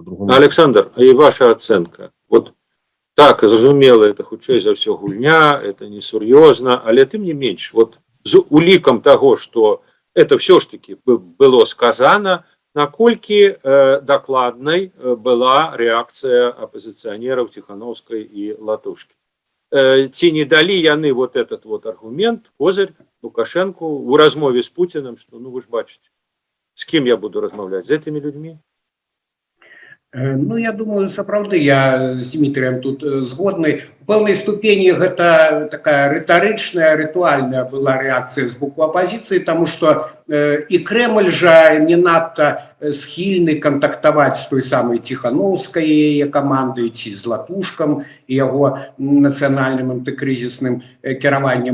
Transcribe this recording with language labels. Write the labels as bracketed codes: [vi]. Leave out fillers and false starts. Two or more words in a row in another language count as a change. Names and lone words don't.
[be] Александр, і ваша ацэнка? Вот так, зразумела, это хутчэй за ўсё гульня, это несур'ёзна, але тым не менш, вот з улікам таго, што это ўсё ж таки было сказана, наколькі дакладнай была рэакцыя апозіцыянераў Ціхановскай і Латушкі. Ці не далі яны [ru] вот этот вот [be] аргумент, козырь Лукашенко у размове з Путіным, што, ну, вы ж бачыце, з кім я буду размаўляць, з гэтымі людзьмі? Ну, я думаю, сапраўды, я з Дмітрыем тут згодны. У пэўнай ступені гэта такая рытарычная, рытуальная была рэакцыя з боку апозіцыі, таму што і Крэмль жа не надта схільны кантактаваць з той самай Ціхановскай яе камандай, ці з Латушкам і яго нацыянальным антыкрызісным кіраваннем.